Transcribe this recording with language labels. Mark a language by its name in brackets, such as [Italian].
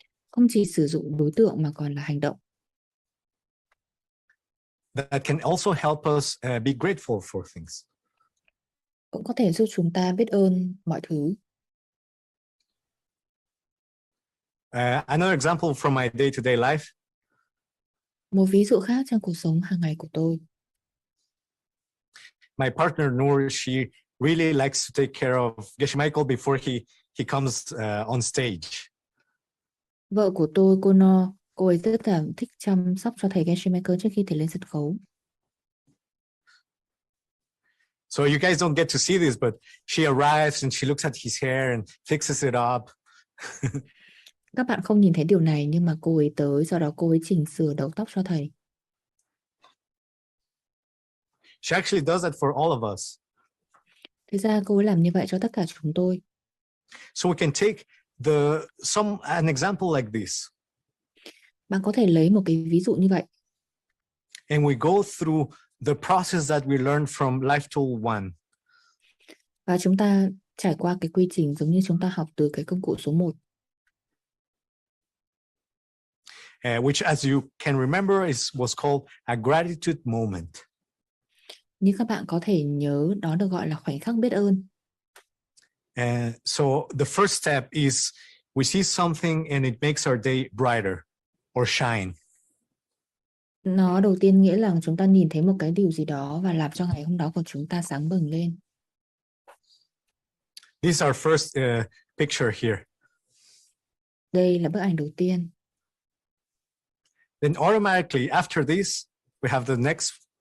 [Vietnamese] Không chỉ sử dụng đối tượng mà còn là hành động. [English] That can also help us be grateful for things. [Vietnamese] Cũng có thể giúp chúng ta biết ơn mọi thứ. [English] Another example from my day-to-day life. [Vietnamese] Một ví dụ khác trong cuộc sống hàng ngày của tôi. [English] My partner Noor, she really likes to take care of Geshe Michael before he comes on stage. [Vietnamese] Vợ của tôi, cô No, cô ấy rất là thích chăm sóc cho thầy Geshe Michael trước khi thầy lên sân khấu. [English] So you guys don't get to see this, but she arrives and she looks at his hair and fixes it up. [Vietnamese] Các bạn không nhìn thấy điều này nhưng mà cô ấy tới, sau đó cô ấy chỉnh sửa đầu tóc cho thầy. [English] She actually does that for all of us. [Vietnamese] Thực ra cô ấy làm như vậy cho tất cả chúng tôi. [English] So we can take an example like this. [Vietnamese] Bạn có thể lấy một cái ví dụ như vậy. [English] And we go through the process that we learned from Life Tool 1. [Vietnamese] Và chúng ta trải qua cái quy trình giống như chúng ta học từ cái công cụ số 1. [English] Which, as you can remember, was called a gratitude moment. [Vietnamese] Như các bạn có thể nhớ, đó được gọi là khoảnh khắc biết ơn. [English] So the first step is we see something and it makes our day brighter or shine. [Vietnamese] Nó đầu tiên nghĩa là chúng ta nhìn thấy một cái điều gì đó và làm cho ngày hôm đó của chúng ta sáng bừng lên. [English] This is our first picture here. [Vietnamese] Đây là bức ảnh đầu tiên. [English] Then automatically after this, we have the next.